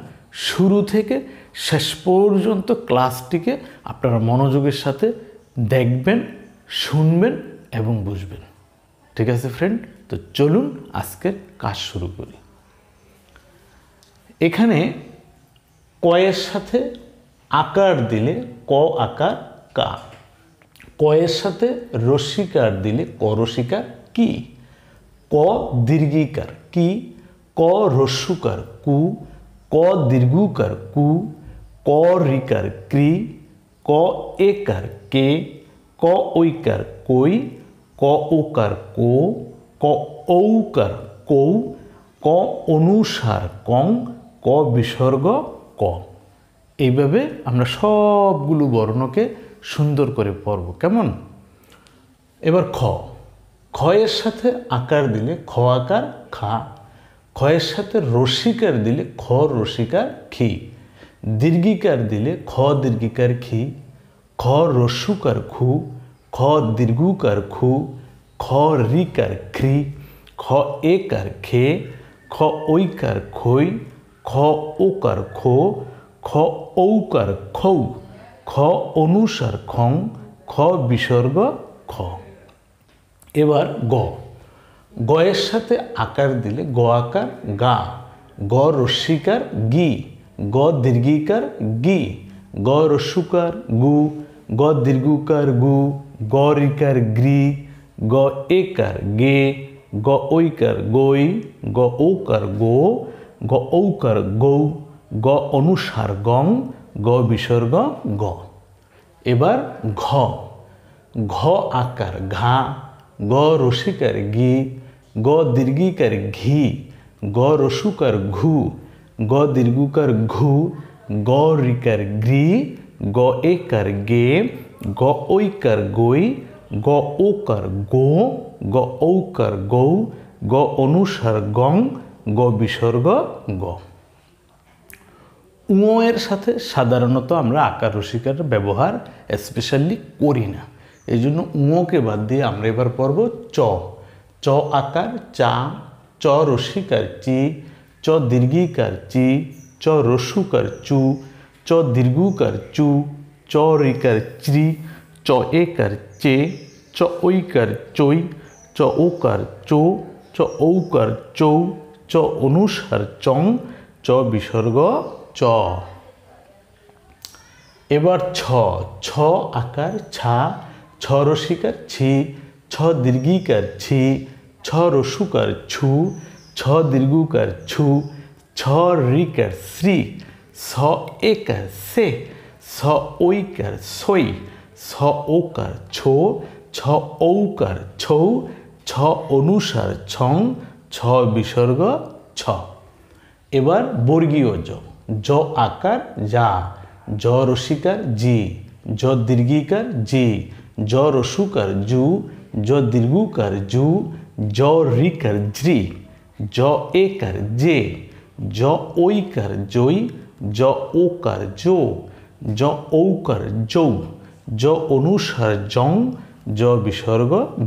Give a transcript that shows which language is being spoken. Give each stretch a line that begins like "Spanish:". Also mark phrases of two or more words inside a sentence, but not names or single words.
Bangla: শুরু থেকে শেষ পর্যন্ত ক্লাসটিকে আপনারা মনোযোগের সাথে দেখবেন, শুনবেন এবং বুঝবেন। ঠিক আছে ফ্রেন্ড, তো চলুন আজকের কাজ শুরু করি। এখানে কয়ের সাথে আকার দিলে ক আকার কা, কয়ের সাথে রসিকার দিলে ক রসিকার কি, ক দীর্ঘিকার কি, ক রস্যুকার কু, ক দীর্ঘকার কু, ক রিকার ক্রি, ক একার কে, ক ঐকার কই, ক ওকার কো, ক ঔকার কৌ, ক অনুসার কং, ক বিসর্গ ক। এইভাবে আমরা সবগুলো বর্ণকে সুন্দর করে পড়ব। কেমন? এবার খ, খয়ের সাথে আকার দিলে খ আকার খা, খয়ের সাথে রসিকার দিলে খ রসিকার খি, দীর্ঘিকার দিলে খ দীর্ঘিকার খি, খ রস্যুকার খু, খ দীর্ঘকার খু, খ রিকার খ্রি, খ একার খে, খ ঐকার খই, খ ওকার খো, খ ঔকার খৌ, খ অনুসার খং, খ বিসর্গ খ। এবার গ, গয়ের সাথে আকার দিলে গ আকার গা, গ রস্যিকার গি, গ দীর্ঘিকার গি, গ রস্যুকার গু, গ দীর্ঘকার গু, গ রিকার গ্রি, গ একার গে, গ ঐকার গই, গ ওকার গো, গ ঔকার গৌ, গ অনুসার গং, গ বিসর্গ গ। এবার ঘ, ঘ আকার ঘা, গ রসিকার গি, গ দীর্ঘিকার ঘি, গ রস্যুকার ঘু, গ দীর্ঘকার ঘু, গ রিকার গ্রি, গ একার গে, গ ঐকার গই, গ ওকার গো, গ ঔকার গৌ, গ অনুসার গং, গ বিসর্গ গ। উ এর সাথে সাধারণত আমরা আকার রসিকার ব্যবহার স্পেশালি করি না, এই জন্য উকে বাদ দিয়ে আমরা এবার পড়ব চ। চ আকার চা, চ রসিকার চি, চ দীর্ঘিকার চি, চ রস্যুকার চু, চ দীর্ঘকার চু, চ রিকার চ্রি, চ একার চে, চ ঐকার চই, চ ওকার চো, চ ঔকার চৌ, চ অনুসার চং, চ বিসর্গ চ। এবার ছ, ছ আকার ছা, ছ রসিকার ছি, ছ দীর্ঘিকার ছি, ছ রস্যুকার ছু, ছ দীর্ঘকার ছু, ছ রিকার শ্রী, ছ একার সে, ছ ঐকার সই, ছ ওকার ছো, ছ ঔকার ছৌ, ছ অনুসার ছং, ছ বিসর্গ ছ। এবার বর্গীয় জ, জ আকার যা, জ রসিকার জি, জ দীর্ঘিকার জি, জ রস্যুকার জু, জ দীর্ঘকার জু, জ রিকার জ্রি, জ একার জে, জ ঐকার জই, জ ওকার জো, জ ঔকার যৌ, জ অনুসার জং, জ বিসর্গ জ।